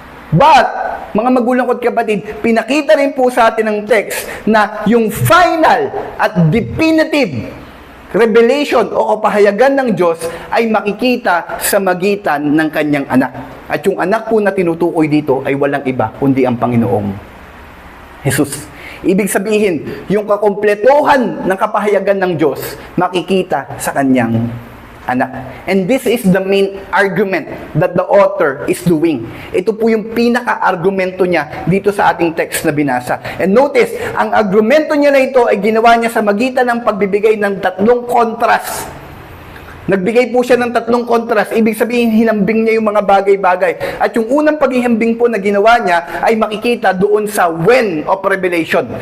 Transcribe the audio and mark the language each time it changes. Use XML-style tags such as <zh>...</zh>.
<tl>But, mga magulang ko't kapatid, pinakita rin po sa atin ng text na yung</tl> <en>final at definitive revelation</en> <tl>o kapahayagan ng Diyos ay makikita sa magitan ng kanyang anak. At yung anak po na tinutukoy dito ay walang iba kundi ang Panginoong Jesus. Ibig sabihin, yung kakompletohan ng kapahayagan ng Diyos makikita sa kanyang anak.</tl> <en>And this is the main argument that the author is doing.</en> <tl>Ito po yung pinaka-argumento niya dito sa ating text na binasa.</tl> <en>And notice,</en> <tl>ang argumento niya na ito ay ginawa niya sa magitan ng pagbibigay ng tatlong contrast. Nagbigay po siya ng tatlong contrast. Ibig sabihin, hinambing niya yung mga bagay-bagay. At yung unang paghihambing po na ginawa niya ay makikita doon sa</tl> <en>when of revelation.</en>